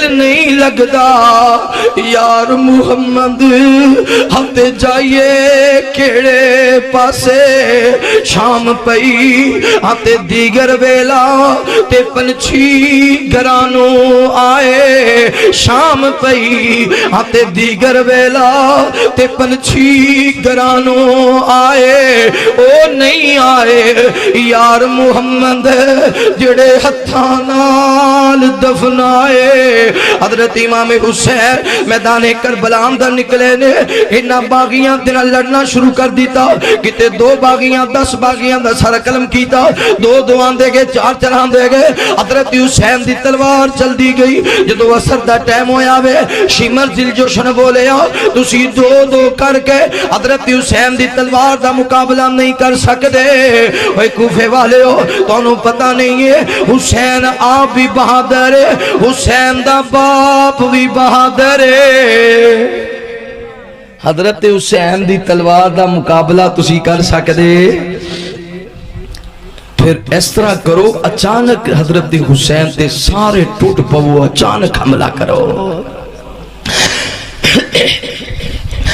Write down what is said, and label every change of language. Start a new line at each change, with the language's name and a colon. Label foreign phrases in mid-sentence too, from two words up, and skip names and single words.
Punjabi: نہیں لگدا یار محمد ہم جائیے کیڑے پاسے شام پئی تے دیگر ویلا تے پنچھی گرانو آئے شام پئی تے دیگر ویلا تے پنچھی گرانو آئے او نہیں آئے یار محمد جڑے ہتھاں نال دفنائے حضرت امام حسین میدان کربلا دا نکلے نے انہاں باغیاں دن لڑنا شروع کر دیتا کتے 2 باغیاں 10 باغیاں دا سر قلم کیتا 2 دوان دے گئے 4 چلان دے گئے حضرت حسین دی تلوار چل دی گئی جدو اثر دا ٹائم ہویا وے شمر دل جوشن بولے تسی 2 کر کے حضرت حسین دی تلوار دا مقابلہ نہیں کر سکتے اوے کوفے والے ہو تانوں پتہ نہیں ہے حسین آپ بھی بہادر ہے حسین دا باپ بھی بہادر ہے حضرت حسین دی تلوار دا مقابلہ تسی کر سکتے پھر اس طرح کرو اچانک حضرت حسین تے سارے ٹوٹ پو اچانک حملہ کرو